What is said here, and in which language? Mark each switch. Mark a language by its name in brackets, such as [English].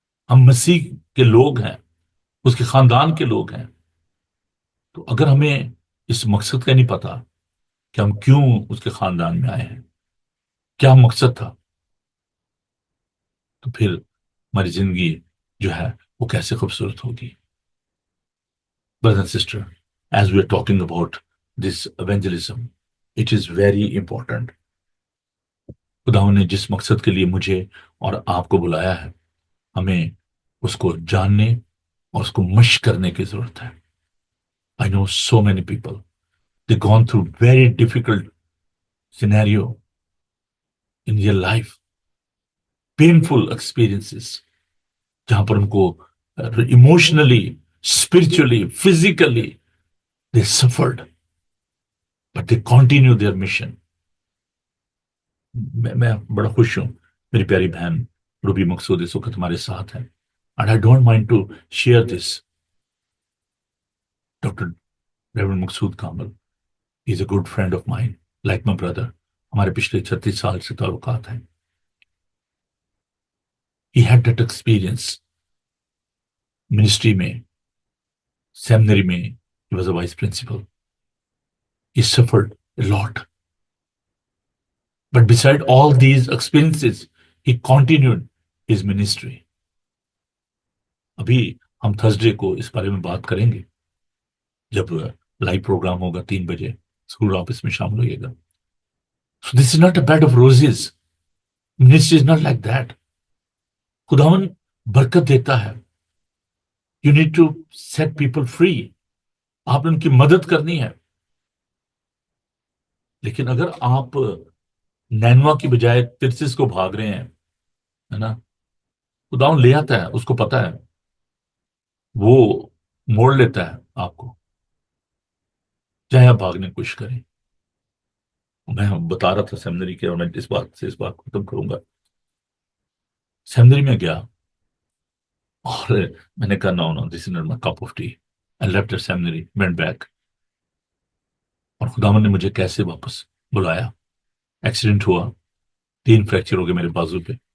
[Urdu] ہم مسیح کے لوگ ہیں، اس کے خاندان کے لوگ ہیں. تو اگر ہمیں اس مقصد کا نہیں پتا کہ ہم کیوں اس کے خاندان میں آئے ہیں، کیا مقصد تھا، تو پھر ہماری زندگی جو ہے وہ کیسے خوبصورت ہوگی. [English] Brother and sister, as we are talking about this evangelism, it is very important. [Urdu] خدا نے جس مقصد کے لیے مجھے اور آپ کو بلایا ہے، ہمیں اس کو جاننے اور اس کو مشق کرنے کی ضرورت ہے. [English] I know so many people, they've gone through very difficult scenario in their life, painful experiences, [Urdu] جہاں پر ان کو [English] emotionally, spiritually, physically, they suffered, but they continue their mission. [Urdu] میں بڑا خوش ہوں، میری پیاری بہن روبی مقصود اس وقت ہمارے ساتھ ہیں. [English] And I don't mind to share this. Dr. Reverend Maqsood Kamal is a good friend of mine, like my brother. [Urdu] ہمارے پچھلے 36 سال سے تعلقات ہیں. [English] He had that experience. Ministry میں، seminary میں, he was a vice principal. He suffered a lot. But beside all these experiences, he continued his ministry. [Urdu] ابھی ہم تھرسڈے کو اس بارے میں بات کریں گے جب لائیو پروگرام ہوگا 3 بجے. ضرور آپ اس میں شامل ہوئیے گا. [English] So this is not a bed of roses. Ministry is not like that. [Urdu] خداون برکت دیتا ہے. [English] You need to set people free. [Urdu] آپ نے ان کی مدد کرنی ہے. لیکن اگر آپ نینوا کی بجائے ترسس کو بھاگ رہے ہیں، ہے نا، خداون لے آتا ہے، اس کو پتا ہے، وہ موڑ لیتا ہے آپ کو، چاہے آپ بھاگنے کی کوشش کریں. میں بتا رہا تھا سیمنری کے، اور میں اس بات کو ختم کروں گا. سیمنری میں گیا اور میں نے کہا [English] No no this is not my cup of tea. I left the seminary, went back. [Urdu] اور خداوند نے مجھے کیسے واپس بلایا. ایکسیڈنٹ ہوا، 3 فریکچر ہو گئے میرے بازو پہ.